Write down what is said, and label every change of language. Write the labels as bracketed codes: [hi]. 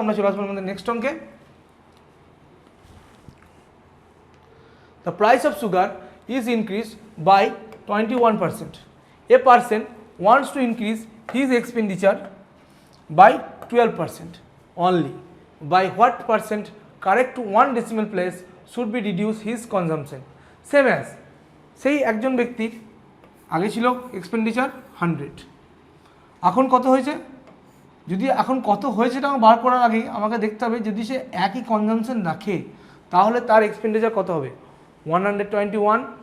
[bn] আমরা চলে আসবো আমাদের নেক্সট অঙ্কে। [en] The price of sugar is increase by 21%। A person wants to increase his expenditure by 12% only. By what percent correct 1 decimal place should be reduce his consumption? Same as [bn] সেই একজন ব্যক্তির আগে ছিল এক্সপেন্ডিচার 100, এখন কত হয়েছে? যদি এখন কত হয়েছে এটা বার করার আগে আমাকে দেখতে হবে যদি সে একই কনজামশন রাখে তাহলে তার এক্সপেন্ডিচার কত হবে? 121।